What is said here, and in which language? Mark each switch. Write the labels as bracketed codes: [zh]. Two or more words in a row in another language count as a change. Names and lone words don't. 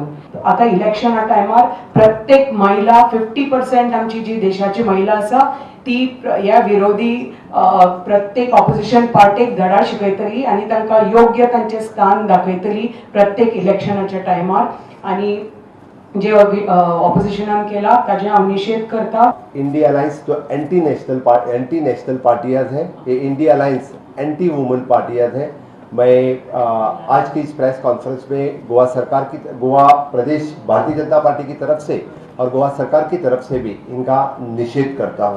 [kok] आतां इलेक्शना टायमार प्रत्येक महिला 50% आमची जी देशाची महिला आसा ती ह्या विरोधी प्रत्येक ऑपोजिशन पार्टीक धडा शिकयतली आनी तांकां योग्य तांचें स्थान दाखयतली प्रत्येक इलेक्शनाच्या टायमार. आनी जे ऑपोजिशनान केला ताजे हांव निषेध करता. [hi] इंडी अलायंस तो [en] anti national parties [hi] है, ये इंडी अलायंस [en] anti women parties [hi] है. मैं आज की इस [en] press conference [hi] में गोवा प्रदेश भारतीय जनता पार्टी की तरफ से और गोवा सरकार की तरफ से भी इनका निषेध करता हूँ.